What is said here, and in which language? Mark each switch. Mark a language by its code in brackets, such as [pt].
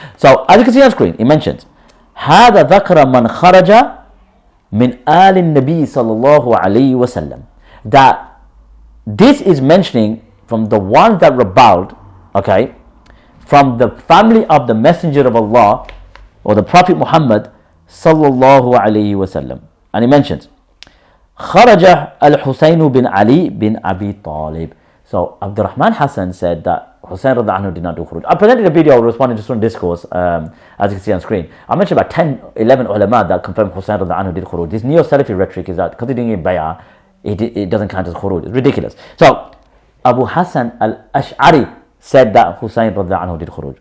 [en] So as you can see on screen, it mentions [ar] هذا ذكر من خرج من آل النبي صلى الله عليه وسلم, [en] that this is mentioning from the ones that rebelled, okay, from the family of the Messenger of Allah or the Prophet Muhammad sallallahu alayhi wasallam. And he mentions [ar] خرج الحسين بن علي بن أبي طالب. [en] So Abdurrahman Hassan said that Hussein radiallahu anhu did not do khuruj. I presented a video responding to student discourse, as you can see on screen. I mentioned about 10, 11 ulama that confirmed Hussein radiallahu anhu did khuruj. This neo-Salafi rhetoric is that because they're doing it bay'ah, it doesn't count as khuruj. It's ridiculous. So Abu Hassan al-Ash'ari said that Hussein radiallahu anhu did khuruj.